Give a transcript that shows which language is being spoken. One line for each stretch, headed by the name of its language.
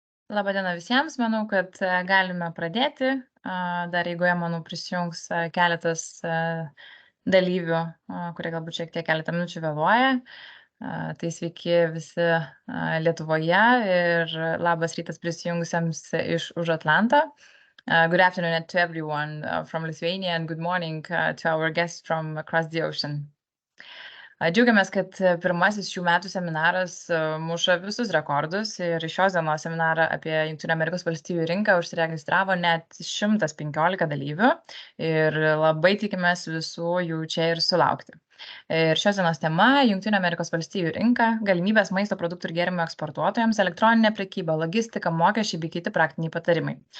Lithuanian: Labadiena visiems, manau, kad galime pradėti. Dar eigoje, manau, prisijungs keletas dalyvių, kurie galbūt šiek tiek keletą minučių vėluoja. Tai sveiki visi Lietuvoje ir labas rytas prisijungusiems iš už Atlanto.
English: Good afternoon to everyone from Lithuania and good morning to our guests from across the ocean.
Lithuanian: Džiaugiamės, kad pirmasis šių metų seminaras muša visus rekordus ir šios dienos seminarą apie Jungtinių Amerikos Valstijų rinką užsiregistravo net 115 dalyvių ir labai tikimės visų jų čia ir sulaukti. Ir šios dienos tema - Jungtinių Amerikos Valstijų rinka, galimybės maisto produktų ir gėrimų eksportuotojams, elektroninė prekyba, logistika, mokesčiai bei kiti praktiniai patarimai.